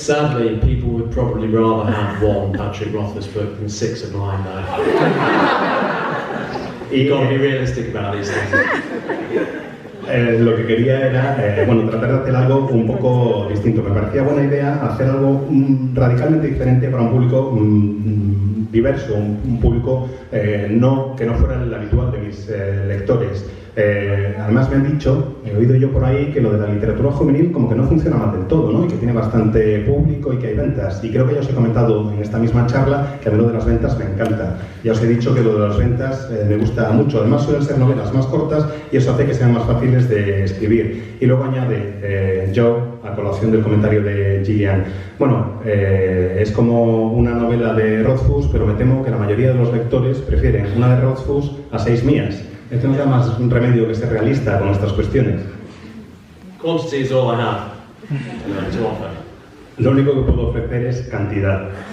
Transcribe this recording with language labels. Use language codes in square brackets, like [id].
[en] Sadly, people would probably rather have one Patrick Rothfuss book than 6 of mine, though. You've got to be realistic about these things. [es] Lo que quería era, bueno, tratar de hacer algo un poco distinto. Me parecía buena idea hacer algo radicalmente diferente para un público diverso, un público que no fuera el habitual de mis lectores. Además me han dicho, he oído yo por ahí, que lo de la literatura juvenil como que no funciona mal del todo, ¿no? Y que tiene bastante público y que hay ventas. Y creo que ya os he comentado en esta misma charla que a mí lo de las ventas me encanta. Ya os he dicho que lo de las ventas me gusta mucho. Además suelen ser novelas más cortas y eso hace que sean más fáciles de escribir. Y luego añade Joe, a colación del comentario de Gillian. Bueno, es como una novela de Rothfuss, pero me temo que la mayoría de los lectores prefieren una de Rothfuss a 6 mías. Es que no da más un remedio que ser realista con estas cuestiones. [en] Quantity is all I have to offer. [es] Lo único que puedo ofrecer es cantidad.